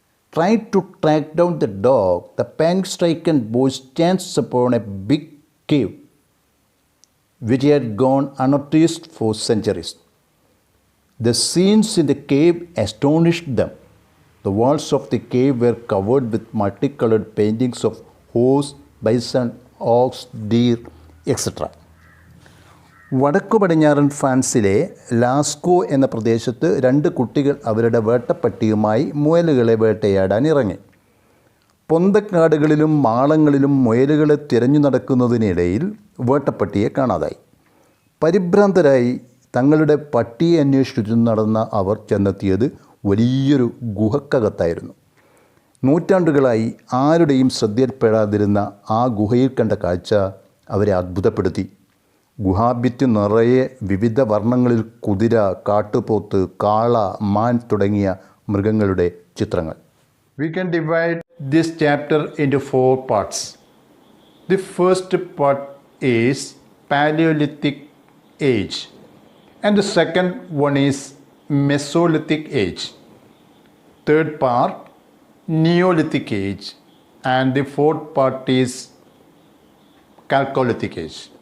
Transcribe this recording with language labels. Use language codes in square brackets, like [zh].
[en] Trying to track down the dog, the panic-stricken boys chanced upon a big cave which had gone unnoticed for centuries. The scenes in the cave astonished them. The walls of the cave were covered with multicolored paintings of horse, bison, ox, deer, etc. [ml] വടക്കു പടിഞ്ഞാറൻ ഫ്രാൻസിലെ Lascaux എന്ന പ്രദേശത്ത് രണ്ട് കുട്ടികൾ അവരുടെ വേട്ടപ്പട്ടിയുമായി മുയലുകളെ വേട്ടയാടാൻ ഇറങ്ങി. പൊന്തക്കാടുകളിലും മാളങ്ങളിലും മുയലുകളെ തിരഞ്ഞു നടക്കുന്നതിനിടയിൽ വേട്ടപ്പട്ടിയെ കാണാതായി. പരിഭ്രാന്തരായി തങ്ങളുടെ പട്ടിയെ അന്വേഷിച്ചു നടന്ന അവർ ചെന്നെത്തിയത് വലിയൊരു ഗുഹക്കകത്തായിരുന്നു. നൂറ്റാണ്ടുകളായി ആരുടെയും ശ്രദ്ധയിൽപ്പെടാതിരുന്ന ആ ഗുഹയിൽ കണ്ട കാഴ്ച അവരെ അത്ഭുതപ്പെടുത്തി. ഗുഹാഭിത്തി നിറയെ വിവിധ വർണ്ണങ്ങളിൽ കുതിര, കാട്ടുപോത്ത്, കാള, മാൻ തുടങ്ങിയ മൃഗങ്ങളുടെ ചിത്രങ്ങൾ. [en] We can divide this chapter into 4 parts. The first part is Paleolithic age and the second one is Mesolithic age. Third part Neolithic age and the fourth part is Chalcolithic age.